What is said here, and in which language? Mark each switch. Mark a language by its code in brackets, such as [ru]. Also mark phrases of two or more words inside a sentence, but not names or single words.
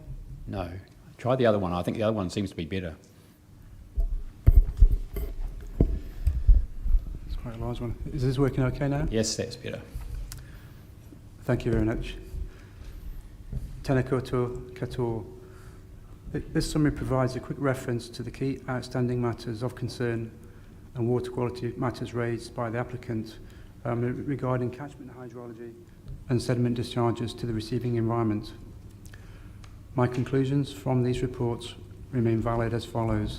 [en] No. Try the other one. I think the other one seems to be better. It's quite a large one. Is this working okay now? Yes, that's better. Thank you very much. [mi] Tēnā koutou katoa. [en] This summary provides a quick reference to the key outstanding matters of concern and water quality matters raised by the applicant regarding catchment hydrology and sediment discharges to the receiving environment. My conclusions from these reports remain valid as follows.